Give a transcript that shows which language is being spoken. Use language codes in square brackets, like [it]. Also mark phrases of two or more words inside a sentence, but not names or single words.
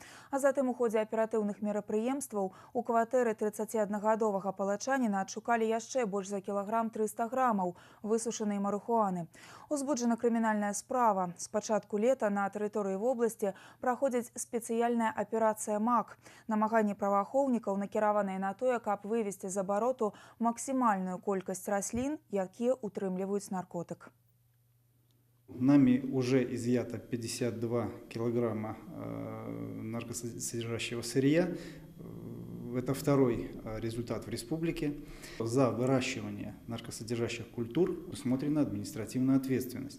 [be] А затым у ходзе аператыўных мерапрыемстваў у кватэры 31-гадовага палачаніна адшукалі яшчэ больш за кілаграм 300 грамаў высушанай марыхуаны. Узбуджана крымінальная справа. З пачатку лета на тэрыторыі вобласці праходзіць спецыяльная аперацыя МАК. Намаганні праваахоўнікаў накіраваныя на тое, каб вывести з абароту максімальную колькасць раслін, якія утрымліваюць наркотык. [ru] Нами уже изъято 52 килограмма наркосодержащего сырья. Это второй результат в республике. За выращивание наркосодержащих культур усмотрена административная ответственность.